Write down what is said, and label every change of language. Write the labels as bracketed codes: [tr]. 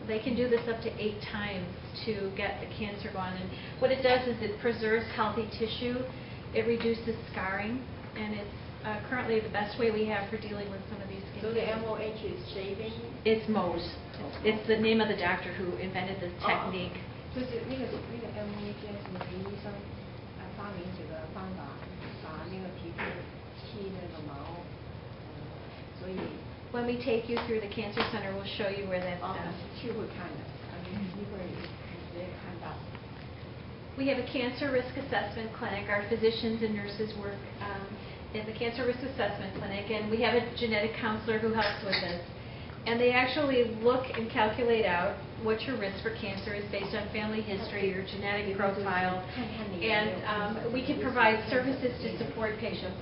[en] They can do this up to 8 times to get the cancer gone. And what it does is it preserves healthy tissue. It reduces scarring, and it's currently the best way we have for dealing with some of these skin So the cancers. MOH is shaving? It's Mohs. It's the name of the doctor who invented this technique. [zh] 就是那个MOH 是哪个医生发明这个方法，把那个皮肤剃那个毛，所以 [en] When we take you through the cancer center, we'll show you where that's done. [zh] 去会看的，一会儿直接看到。 [en] We have a cancer risk assessment clinic. Our physicians and nurses work in the cancer risk assessment clinic, and we have a genetic counselor who helps with this. And they actually look and calculate out what your risk for cancer is based on family history, your genetic profile, and we can provide services to support patients.